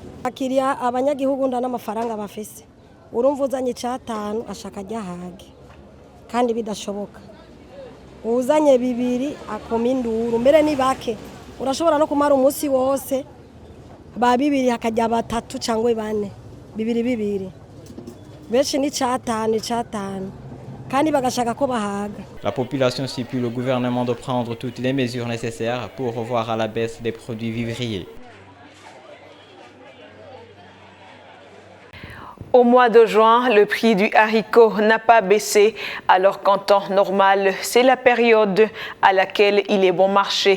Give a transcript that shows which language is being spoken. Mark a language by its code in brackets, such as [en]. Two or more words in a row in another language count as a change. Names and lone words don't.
[rn] Akiriya abanyagihugu nda n'amafaranga bafise. Urumva uzanye 5 ashaka ryahage. Kandi bidashoboka. Uzanye 2 akoma induru mbere ni bake. Urashobora no kumara umunsi wose ba 2 hakajya 3 cyangwa 4. 2. Benshi ni 5. [fr] La population supplie le gouvernement de prendre toutes les mesures nécessaires pour revoir à la baisse les produits vivriers. Au mois de juin, le prix du haricot n'a pas baissé, alors qu'en temps normal, c'est la période à laquelle il est bon marché.